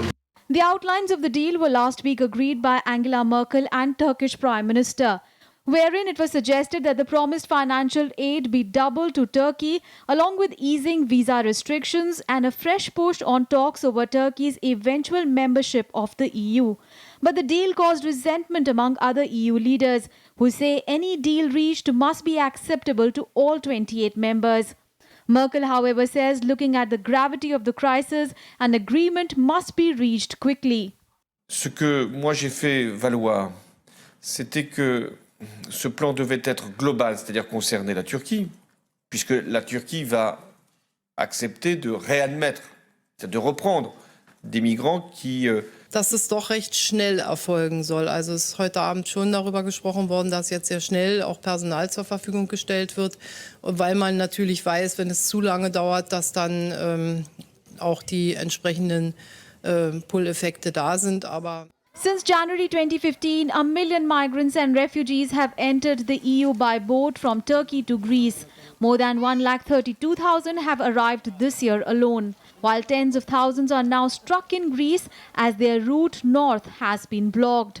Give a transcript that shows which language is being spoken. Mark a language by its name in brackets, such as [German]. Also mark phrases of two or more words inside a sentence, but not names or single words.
[English] The outlines of the deal were last week agreed by Angela Merkel and Turkish Prime Minister, wherein it was suggested that the promised financial aid be doubled to Turkey, along with easing visa restrictions and a fresh push on talks over Turkey's eventual membership of the EU. But the deal caused resentment among other EU leaders, who say any deal reached must be acceptable to all 28 members. Merkel, however, says looking at the gravity of the crisis, an agreement must be reached quickly. [French] Ce que moi j'ai fait valoir, c'était que ce plan devait être global, c'est-à-dire concerner la Turquie, puisque la Turquie va accepter de réadmettre, c'est-à-dire de reprendre des migrants qui... [German] Dass es doch recht schnell erfolgen soll. Also es ist heute Abend schon darüber gesprochen worden, dass jetzt sehr schnell auch Personal zur Verfügung gestellt wird, weil man natürlich weiß, wenn es zu lange dauert, dass dann auch die entsprechenden Pull-Effekte da sind. Aber [English] Since January 2015, 1 million migrants and refugees have entered the EU by boat from Turkey to Greece. More than 132,000 have arrived this year alone, while tens of thousands are now stuck in Greece as their route north has been blocked.